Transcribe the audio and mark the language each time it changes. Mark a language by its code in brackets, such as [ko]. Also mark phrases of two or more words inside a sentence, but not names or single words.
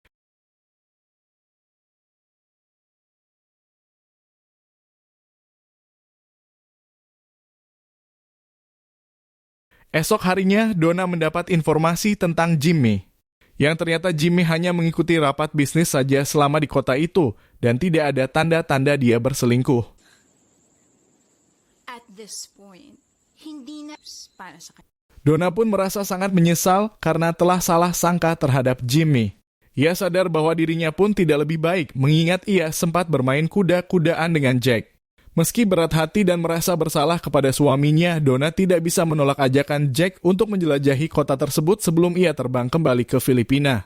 [id] Esok harinya, Donna mendapat informasi tentang Jimmy. Yang ternyata Jimmy hanya mengikuti rapat bisnis saja selama di kota itu, dan tidak ada tanda-tanda dia berselingkuh. [en] At this point, [tl] hindi na para sa kanya. [id] Donna pun merasa sangat menyesal karena telah salah sangka terhadap Jimmy. Ia sadar bahwa dirinya pun tidak lebih baik, mengingat ia sempat bermain kuda-kudaan dengan Jack. Meski berat hati dan merasa bersalah kepada suaminya, Donna tidak bisa menolak ajakan Jack untuk menjelajahi kota tersebut sebelum ia terbang kembali ke Filipina.